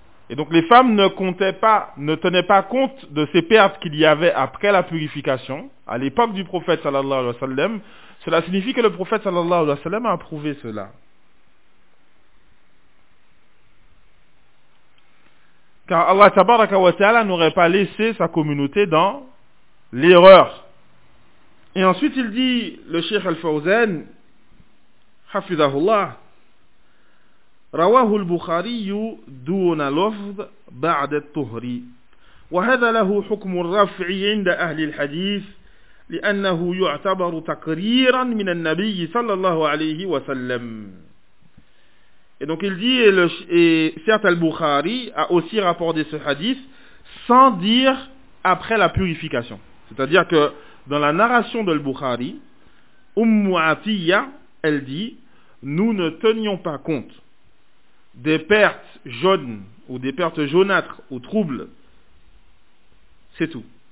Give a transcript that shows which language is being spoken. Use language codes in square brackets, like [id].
[fr] Et donc les femmes ne tenaient pas compte de ces pertes qu'il y avait après la purification, à l'époque du prophète sallallahu alayhi wa sallam. Cela signifie que le prophète sallallahu alayhi wa sallam a approuvé cela. Car Allah tabaraka wa ta'ala n'aurait pas laissé sa communauté dans l'erreur. Et ensuite il dit, le Cheikh Al-Fawzan, Hafizahullah, [ar] رواه البخاري دون لفظ بعد الطهر وهذا له حكم الرفع عند أهل الحديث لأنه يعتبر تقريرا من النبي صلى الله عليه وسلم. [fr] Et donc il dit, et certes Al-Bukhari a aussi rapporté ce hadith sans dire après la purification. C'est-à-dire que dans la narration de Al-Bukhari, Atiyya, elle dit, nous ne tenions pas compte des pertes jaunes ou des pertes jaunâtres ou troubles, c'est tout.